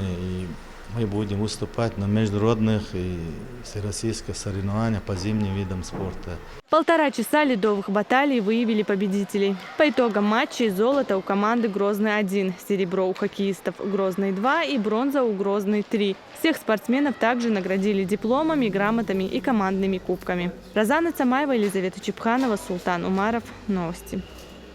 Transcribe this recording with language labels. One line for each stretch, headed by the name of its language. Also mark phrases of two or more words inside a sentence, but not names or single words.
Russian: И мы будем выступать на международных и всероссийских соревнованиях по зимним видам спорта. 1,5 часа ледовых баталий выявили победителей. По итогам матчей золото у команды Грозный-1, серебро у хоккеистов Грозный-2 и бронза у Грозный-3. Всех спортсменов также наградили дипломами, грамотами и командными кубками. Розана Цамаева, Елизавета Чепханова, Султан Умаров. Новости.